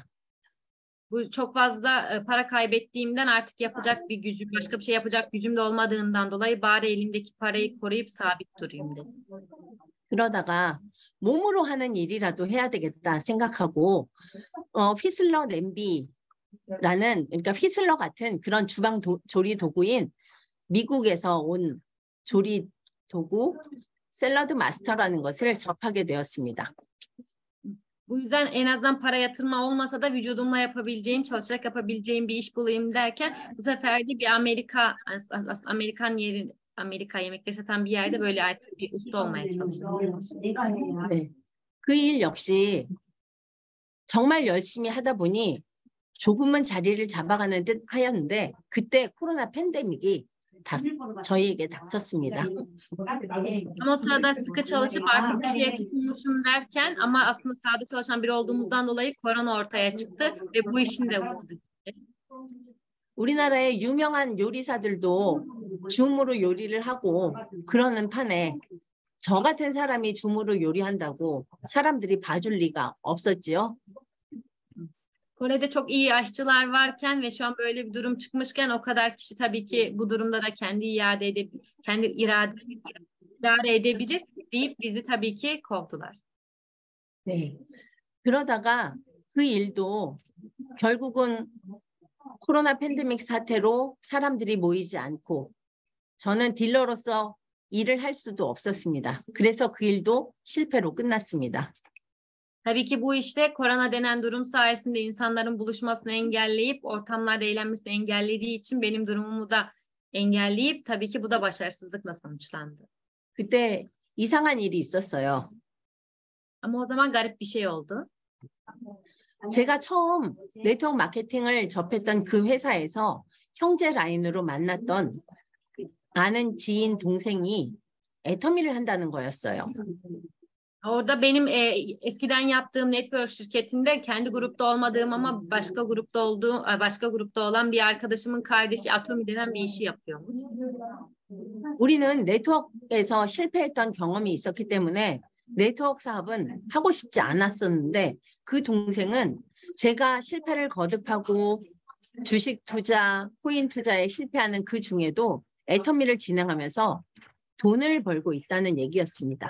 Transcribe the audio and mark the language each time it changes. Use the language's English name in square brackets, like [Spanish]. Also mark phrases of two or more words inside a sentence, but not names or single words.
[Turkish] Bu çok fazla para kaybettiğimden artık yapacak bir gücüm, başka bir şey yapacak gücüm de olmadığından dolayı bari elimdeki parayı koruyup sabit durayım dedim. [Korean] 그러다가 몸으로 하는 일이라도 해야 되겠다 생각하고 휘슬러 냄비라는 그러니까 휘슬러 같은 그런 주방 조리 도구인 미국에서 온 조리 도구 샐러드 마스터라는 것을 접하게 되었습니다. [Turkish] Bu yüzden en azından para yatırma olmasa da vücudumla yapabileceğim, çalışarak yapabileceğim bir iş bulayım derken bu sefer de bir Amerika yemekleri satan bir yerde böyle artık bir usta olmaya çalıştım. [Korean] 네. 그 일 역시 정말 열심히 하다 보니 조금은 자리를 잡아가는 듯 하였는데 그때 코로나 팬데믹이 저희에게 닥쳤습니다. [Turkish] Ama o sırada sıkı çalışıp artık bir şeye tutunmuşum derken ama aslında sahada çalışan biri olduğumuzdan dolayı korona ortaya çıktı ve bu işin de vurdu. [Korean] 우리나라의 유명한 요리사들도 줌으로 요리를 하고 그러는 판에 저 같은 사람이 줌으로 요리한다고 사람들이 봐줄 리가 없었지요. [Turkish] Kore'de çok iyi aşçılar varken ve şu an böyle bir durum çıkmışken o kadar kişi tabii ki bu durumda da kendi idare edebilir deyip bizi tabii ki kovdular. [Korean] 네. 그러다가 그 일도 결국은 코로나 팬데믹 사태로 사람들이 모이지 않고 저는 딜러로서 일을 할 수도 없었습니다. 그래서 그 일도 실패로 끝났습니다. [Turkish] Tabii ki bu işte korona denen durum sayesinde insanların buluşmasını engelleyip ortamlarda eğlenmesini engellediği için benim durumumu da engelleyip tabii ki bu da başarısızlıkla sonuçlandı. [Korean] 그때 이상한 일이 있었어요. [Turkish] Ama o zaman garip bir şey oldu. [Korean] 제가 처음 네트워크 마케팅을 접했던 그 회사에서 형제 라인으로 만났던 아는 지인 동생이 애터미를 한다는 거였어요. [Turkish] Orada benim eskiden yaptığım network şirketinde kendi grupta olmadığım ama başka grupta olan bir arkadaşımın kardeşi Atomi denen bir işi yapıyormuş. [Korean] 우리는 네트워크에서 실패했던 경험이 있었기 때문에 네트워크 사업은 하고 싶지 않았었는데 그 동생은 제가 실패를 거듭하고 주식 투자, 코인 투자에 실패하는 그 중에도 애터미를 진행하면서 돈을 벌고 있다는 얘기였습니다.